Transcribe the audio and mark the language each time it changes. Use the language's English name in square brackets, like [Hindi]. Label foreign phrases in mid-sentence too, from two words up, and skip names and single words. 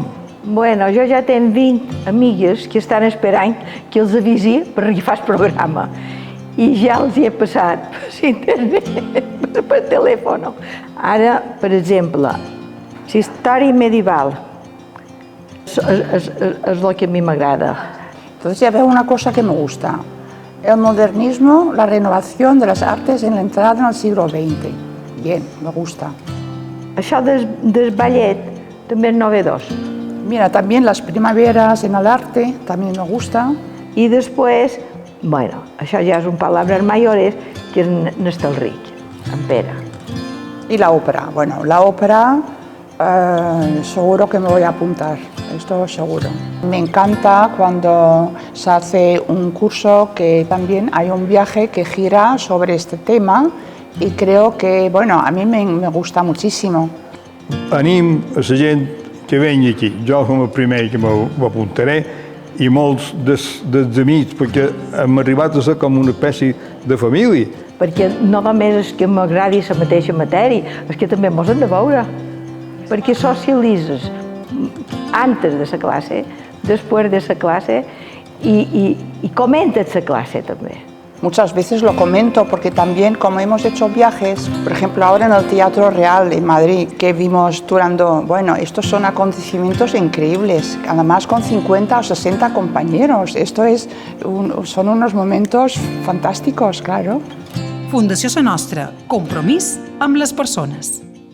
[Catalan] Bueno, jo ja tenc 20 amigues que estan esperant que els avisi per agafar el programa. I ja els hi he passat per internet, per telèfon. Ara, per exemple, la història medieval és el que a mi m'agrada. [Spanish] Entonces ya veo una cosa que me gusta. El modernismo, la renovación de las artes en la entrada en el siglo XX. Bien, me gusta. [Catalan] Això del ballet també és novedós. [Spanish] Mira, también las primaveras en el arte, también me gusta. [Catalan] I després, bueno, això ja són paraules mayores, que és Nestalric, en Pere. [Spanish] Y la ópera. Bueno, la ópera seguro que me voy a apuntar, esto seguro. Me encanta cuando se hace un curso que también hay un viaje que gira sobre este tema y creo que, bueno, a mí me gusta muchísimo. [Catalan] Anim a la gent que vengui aquí. Jo com el primer que m'apuntaré i molts dels amics, perquè hem arribat a ser com una espècie de família. Perquè no només és que m'agradi la mateixa matèria, és que també mos hem de veure. Perquè socialitzes antes de la classe, després de la classe i comentes la classe també. [Spanish] Muchas veces lo comento porque también como hemos hecho viajes, por ejemplo ahora en el Teatro Real en Madrid, que vimos durando, bueno, estos son acontecimientos increíbles, además con 50 o 60 compañeros, son unos momentos fantásticos, claro. [Catalan] Fundació Sa Nostra, compromís amb les persones.